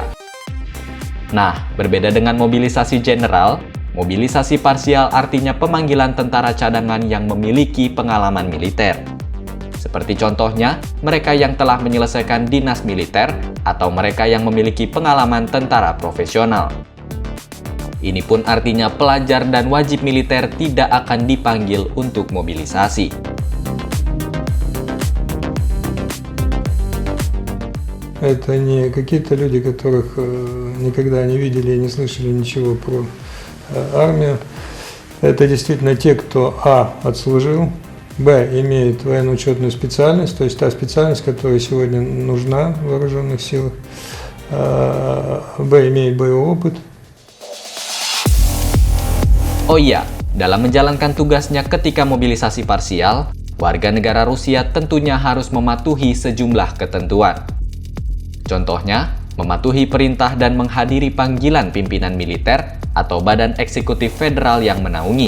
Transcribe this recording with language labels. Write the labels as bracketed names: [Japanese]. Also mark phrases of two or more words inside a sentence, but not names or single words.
[Indonesian] Nah, berbeda dengan mobilisasi general, mobilisasi parsial artinya pemanggilan tentara cadangan yang memiliki pengalaman militer. Seperti contohnya, mereka yang telah menyelesaikan dinas militer atau mereka yang memiliki pengalaman tentara profesional. Ini pun artinya pelajar dan wajib militer tidak akan dipanggil untuk mobilisasi. [Russian] Это не какие-то люди, которых никогда не видели и не слышали ничего про армию. Это действительно те, кто отслужил, б, имеет военно-учетную специальность, то есть та специальность, которая сегодня нужна в вооруженных силах, б, имеет боевой опыт. [Indonesian] Oh iya, dalam menjalankan tugasnya ketika mobilisasi parsial, warga negara Rusia tentunya harus mematuhi sejumlah ketentuan. Contohnya, mematuhi perintah dan menghadiri panggilan pimpinan militer atau badan eksekutif federal yang menaungi.